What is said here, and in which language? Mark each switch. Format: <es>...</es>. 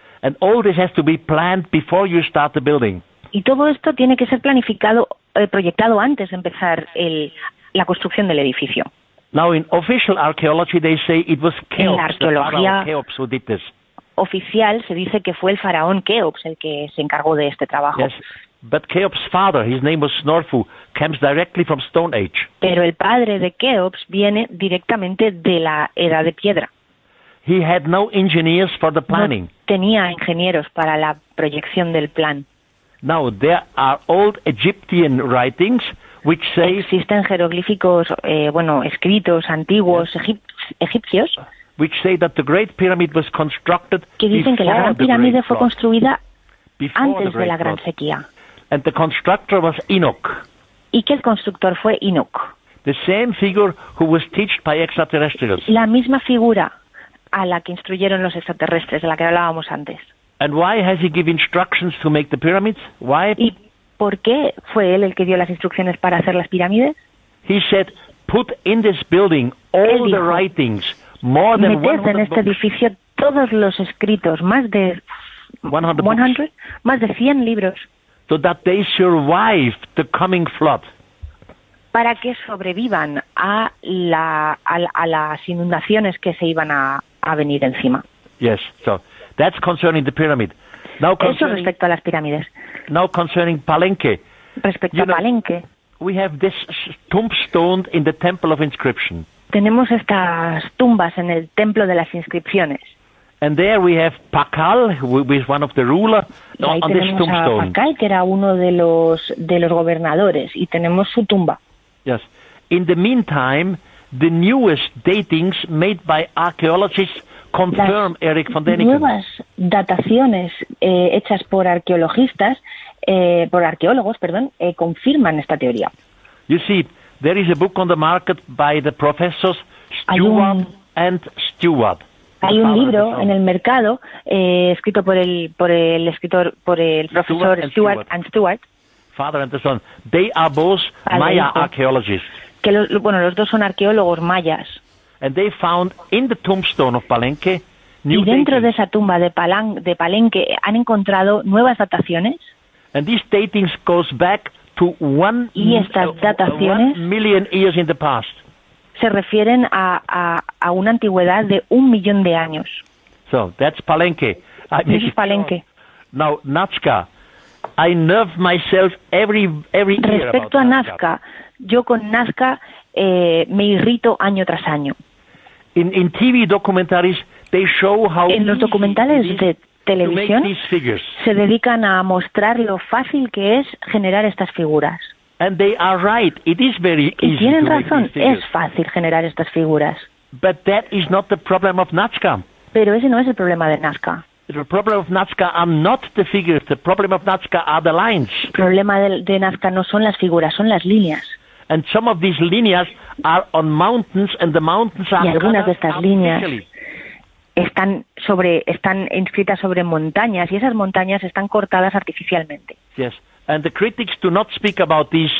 <en>And all this has to be planned before you start the building.</en> <es>Y todo esto tiene que ser planificado, proyectado antes de empezar la construcción del edificio.</es> <en>Now in official archaeology they say it was Cheops,</en> <es>en la arqueología</es> <en>Cheops who did this.</en> <es>Oficial se dice que fue el faraón Cheops el que se encargó de este trabajo.</es> <en>Yes, but Cheops' father, his name was Snorfu, comes directly from Stone Age.</en> <es>Pero el padre de Cheops viene directamente de la Edad de Piedra.</es> <en>He had no engineers for the planning.</en> <es>No tenía ingenieros para la proyección del plan.</es> <en>Now there are old Egyptian writings. Which say,</en> <es>existen jeroglíficos, escritos antiguos egipcios,</es> <en>which say that the Great Pyramid was constructed</en> <es>que dicen que la Gran Pirámide fue construida antes de la Gran Sequía.</es> <en>And the constructor was Enoch.</en> <es>Y que el constructor fue Enoch.</es> <en>The same figure who was taught by extraterrestrials.</en> <es>La misma figura a la que instruyeron los extraterrestres, de la que hablábamos antes.</es> <en>And why has he given instructions to make the pyramids? Why?</en> <es>¿Por qué fue él el que dio las instrucciones para hacer las pirámides?</es> <en>He said, put in this building all the writings, more than 100 books.</en> <es>Meted en este edificio todos los escritos, más de 100, más de 100 libros.</es> <en>So that they survive the coming flood.</en> <es>Para que sobrevivan a las inundaciones que se iban a venir encima.</es> <en>Yes, so that's concerning the pyramid. Now concerning,</en> <es>eso respecto a las pirámides.</es> <en>Now concerning Palenque.</en> <es>Respecto a Palenque.</es> <en>We have this tombstone in the Temple of Inscription.</en> <es>Tenemos estas tumbas en el Templo de las Inscripciones.</es> <en>And there we have Pakal, who is one of the ruler, on this tombstone.</en> <es>Y tenemos a Pakal, que era uno de los gobernadores, y tenemos su tumba.</es> <en>Yes. In the meantime, the newest datings made by archaeologists confirm Erich von Däniken.</en> <es>Nuevas dataciones hechas por arqueólogos, confirman esta teoría.</es> <en>You see, there is a book on the market by the professors Stewart and steward.</en> <es>Hay un libro en el mercado escrito por el profesor Stewart and Stewart.</es> <en>Father and the son. They are both Maya archaeologists.</en> <es>Que los dos son arqueólogos mayas.</es> <en>And they found in the tombstone of Palenque new</en> <es>y dentro de esa tumba de Palenque han encontrado nuevas dataciones.</es> <en>And these datings goes back to one,</en> <es>y estas dataciones</es> <en>1 million years in the past.</en> <es>Se refieren a una antigüedad de 1 millón de años.</es> <en>So that's Palenque. This is Palenque. Now Nazca, I nerve myself every year.</en> <es>Respecto a Nazca, yo con Nazca me irrito año tras año.</es> <en>In TV documentaries they show how</en> <es>en los documentales de televisión se dedican a mostrar lo fácil que es generar estas figuras.</es> <en>And they are right. It is very easy.</en> <es>Y tienen razón. Es fácil generar estas figuras.</es> <en>But that is not the problem of Nazca.</en> <es>Pero ese no es el problema de Nazca.</es> <en>The problem of Nazca are not the figures. The problem of Nazca are the lines.</en> <es>El problema de Nazca no son las figuras, son las líneas.</es> <en>And some of these lines are on mountains, and the mountains are.</en> <es>Y algunas de estas líneas están inscritas sobre montañas, y esas montañas están cortadas artificialmente.</es> <en>Yes. And the critics do not speak about these.</en>